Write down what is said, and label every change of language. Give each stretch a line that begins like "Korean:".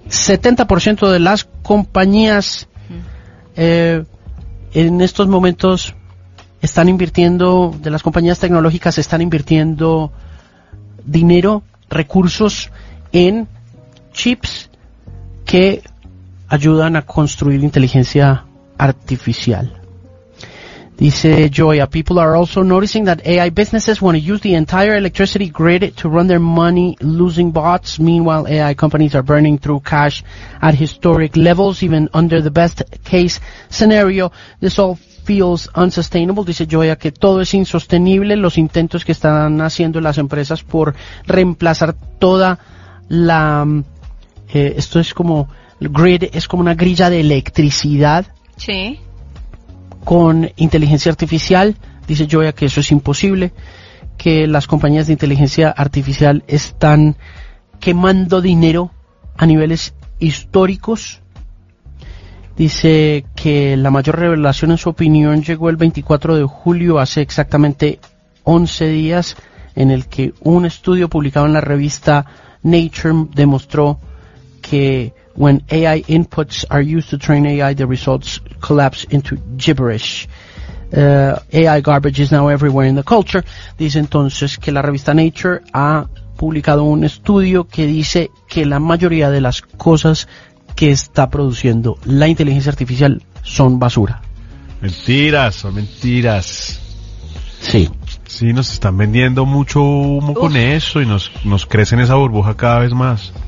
Spanish: 70% de las compañías en estos momentos están invirtiendo, de las compañías tecnológicas están invirtiendo dinero, recursos en chips que ayudan a construir inteligencia artificial.
English: Dice Joya, people are also noticing that AI businesses want to use the entire electricity grid to run their money losing bots. Meanwhile, AI companies are burning through cash at historic levels, even under the best case scenario. This all feels unsustainable.
Spanish: Dice Joya que todo es insostenible, los intentos que están haciendo las empresas por reemplazar toda la... esto es como... El grid es como una grilla de electricidad. Sí. Con inteligencia artificial, dice Joya que eso es imposible, que las compañías de inteligencia artificial están quemando dinero a niveles históricos. Dice que la mayor revelación, en su opinión, llegó el 24 de julio, hace exactamente 11 días, en el que un estudio publicado en la revista Nature demostró que when AI inputs are used to train AI, the results collapse into gibberish.
English: AI garbage is now everywhere in the culture.
Spanish: Dice entonces que la revista Nature ha publicado un estudio que dice que la mayoría de las cosas que está produciendo la inteligencia artificial son basura. Mentiras, son mentiras. Sí. Sí, nos están vendiendo mucho humo con eso y nos crecen esa burbuja cada vez más.